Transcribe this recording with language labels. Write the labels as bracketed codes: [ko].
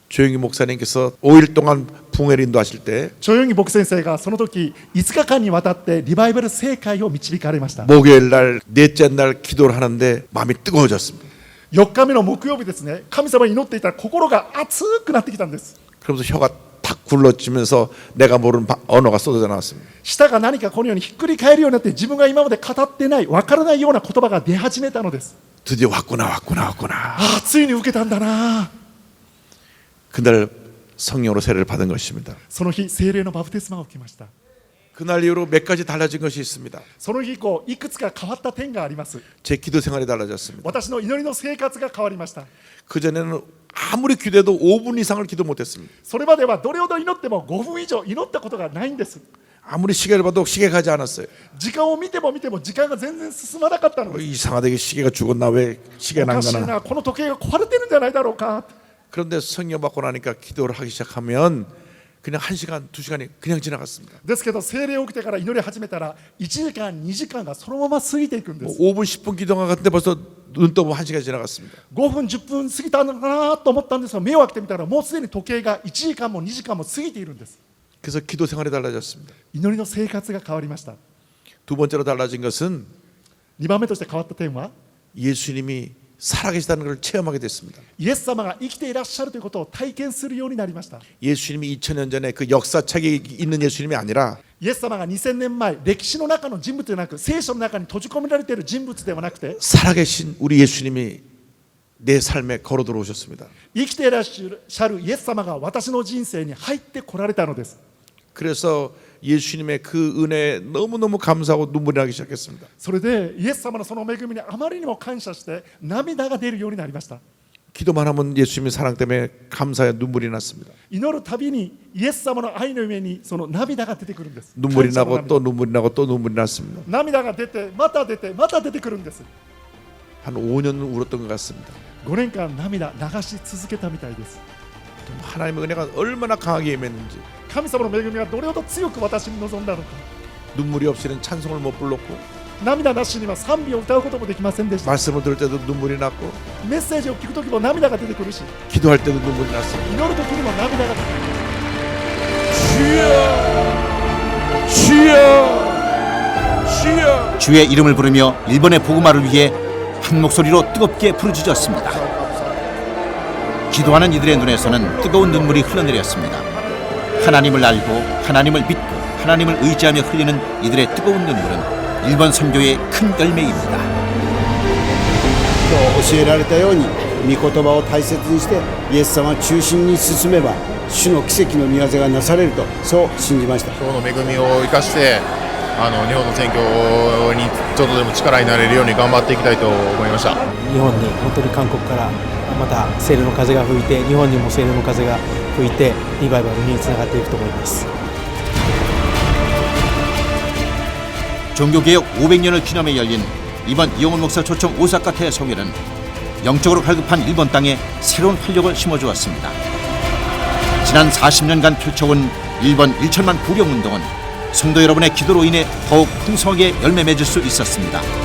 [ko] 조영기 목사님께서 5일 동안 붕회를 인도하실 때 [ja] チョヨンギ牧先生がその時5日間にわたってリバイバル聖会を導かれました。 [ko] 목요일 날 넷째 날 기도를 하는데 마음이 뜨거워졌습니다. [ja] 4日目の木曜日ですね、神様に祈っていたら心が熱くなってきたんです。 [ko] 그러면서 혀가 탁 굴러지면서 내가 모르는 언어가 쏟아져 나왔습니다. [ja] 舌が何かこのようにひっくり返るようになって自分が今まで語ってない、分からないような言葉が出始めたのです。 [ko] 드디어 왔구나. [ja] ああ、ついに受けたんだな。 [ko] 그날 성령으로 세례를 받은 것입니다. [ja] その日、聖霊のバプテスマを受けました。 [ko] 그날 이후로 몇 가지 달라진 것이 있습니다. [ja] その日以降、いくつか変わった点があります。 [ko] 제 기도 생활이 달라졌습니다. [ja] 私の祈りの生活が変わりました。 [ko] 그전에는 아무리 기도해도 5분 이상을 기도 못했습니다. [ja] それまではどれほど祈っても5分以上祈ったことがないんです。 [ko] 아무리 시계를 봐도 시계 가지 않았어요. [ja] 時間を見ても見ても時間が全然進まなかったのです。 [ko] 이상하게 시계가 죽었나 왜 시계가 [ja] おかしい [ko] 난가나. [ja] な、この時計が壊れてるんじゃないだろうか。 [ko] 그런데 성령 받고 나니까 기도를 하기 시작하면 그냥 1시간, 2시간이 그냥 지나갔습니다. [ja] ですけど聖霊を受けてから祈り始めたら1時間2時間がそのまま過ぎていくんで 뭐 す。 [ko] 5분, 10분 기도가 갔는데 벌써 눈 떠보면 1시간이 지나갔습니다. [ja] 5分10分過ぎたのかなと思ったんですが、目を開けてみたらもうすでに時計が1時間も2時間も過ぎているんです。 [ko] 그래서 기도 생활이 달라졌습니다. [ja] 祈りの生活が変わりました。 [ko] 두 번째로 달라진 것은 [ja] 2番目として変わった点は、 [ko] 예수님이 살아계시다는 걸 체험하게 됐습니다. [ja] イエス様が生きていらっしゃるということを体験するようになりました。 [ko] 예수님이 2000년 전에 그 역사책에 있는 예수님이 아니라 [ja] イエス様が2000年前、歴史の中の人物ではなく、聖書の中に閉じ込められている人物ではなくて、 [ko] 살아계신 우리 예수님이 내 삶에 걸어 들어오셨습니다. [ja] 生きていらっしゃるイエス様が私の人生に入ってこられたのです。 [ko] 그래서 예수님의 그 은혜에 너무너무 감사하고 눈물이 나기 시작했습니다. [ja] それでイエス様のその恵みにあまりにも感謝して涙が出るようになりました。 [ko] 기도만 하면 예수님의 사랑 때문에 감사에 눈물이 났습니다. [ja] 祈るたびにイエス様の愛の上にその涙が出てくるんです。 [ko] 눈물이 [ja] 感謝の [ko] 나고 또 눈물이 나고 또 눈물이 났습니다. [ja] 涙が出て、また出て、また出てくるんです。 [ko] 한 5년 울었던 것 같습니다. [ja] 5年間涙流し続けたみたいです。 [ko] 하나님의 은혜가 얼마나 강하게 임했는지 [ja] 神様の恵みがどれほど強く私に望んだのか。 [ko] 눈물이 없이는 찬송을 못 불렀고 [ja] 涙なしには賛美を歌うこともできませんでした。 [ko] 말씀을 들을 때도 눈물이 났고 [ja] メッセージを聞くときも涙が出てくるし、 [ko] 기도할 때도 눈물이 났습니다. [ja] 祈るときにも涙が出てくる。 [ko] 주여 주의 이름을 부르며 일본의 복음화를 위해 한 목소리로 뜨겁게 부르짖었습니다. 기도하는 이들의 눈에서는 뜨거운 눈물이 흘러내렸습니다. 하나님을 알고 하나님을 믿고 하나님을 의지하며 흘리는 이들의 뜨거운 눈물은 일본 선교의 큰 열매입니다. [ja] 教えられたように御言葉を大切にしてイエス様を中心に進めば主の奇跡の御業がなされるとそう信じました。今日の恵みを生かして日本の選挙にちょっとでも力になれるように頑張っていきたいと思いました。日本に本当に韓国からまた聖霊の風が吹いて、日本にも聖霊の風が吹いてリバイバルにつながっていくと思います。 [ko] 종교개혁 500년을 기념해 열린 이번 이용훈 목사 초청 오사카 대성회는 영적으로 갈급한 일본 땅에 새로운 활력을 심어주었습니다. 지난 40년간 펼쳐온 일본 1천만 부령운동은 성도 여러분의 기도로 인해 더욱 풍성하게 열매 맺을 수 있었습니다.